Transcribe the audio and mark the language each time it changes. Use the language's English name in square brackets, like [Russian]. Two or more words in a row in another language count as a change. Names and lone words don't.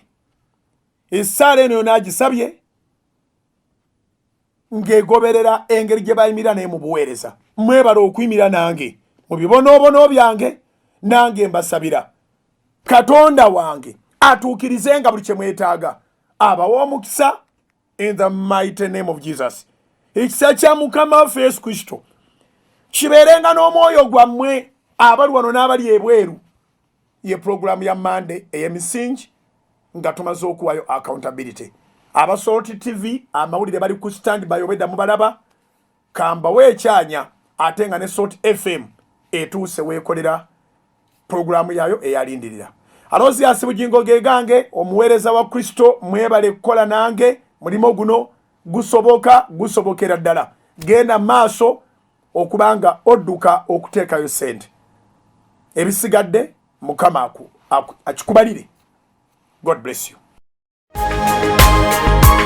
[Ganda] Essaala eno n'agisabye ng'egoberera engeri gye bayimirira naye mu buweereza. Mwebala okuyimira nange mu bibonoobono byange nange mbasabira Katonda wange atuukirizenga buli kye mwetaaga abawa omukisa [English] in the mighty name of Jesus. [Ganda] Ekisa kya Mukama waffe Yesu Kristo kibeerenga n'omwoyo gwammwe abali wano n'abali ebweru. Ye program ya Monday ey'emisingi nga tumaze okuwayo accountability. Abasoloti TV amawulire bali ku standby obedda mubalaba kamba weekyanya ate nga ne Salt FM etuuse weekolera programu yayo eyalindirira. Alozi asibugingo gegange omuweereza wa Kristo mwebale kukola nange mulimo guno gusobokera ddala. Genda maaso okubanga odduka okuteekayo sente. Ebisigadde Mukama akikubalire. [English] God bless you.